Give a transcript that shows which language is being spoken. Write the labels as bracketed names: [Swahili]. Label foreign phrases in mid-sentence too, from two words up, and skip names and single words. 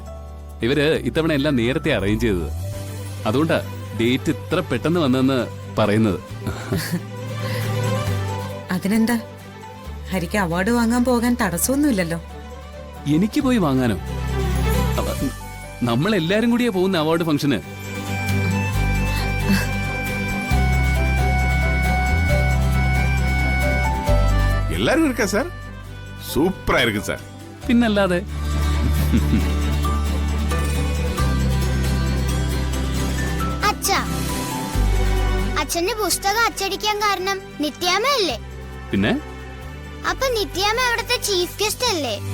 [Malayalam] ഇവര് ഇത്തവണ എല്ലാം നേരത്തെ അറേഞ്ച് ചെയ്തത്, അതുകൊണ്ടാ ഡേറ്റ് ഇത്ര പെട്ടെന്ന് വന്നെന്ന് പറയുന്നത്. അതിനെന്താ, ഹരിക്ക് അവാർഡ് വാങ്ങാൻ പോകാൻ തടസ്സമൊന്നുമില്ലല്ലോ. എനിക്ക് പോയി വാങ്ങാനോ? നമ്മൾ എല്ലാരും കൂടിയാ പോകുന്ന [English] award function. [Tamil] எல்லாரும் இருக்கா சார்? சூப்பரா இருக்கு சார். [Malayalam] പിന്നല്ലാതെ. അച്ഛാ, അച്ഛന്റെ പുസ്തകം അച്ചടിക്കാൻ കാരണം നിത്യാമ്മയല്ലേ? പിന്നെ അപ്പൊ നിത്യാമ്മ അവിടുത്തെ [English] chief guest [Malayalam] അല്ലേ?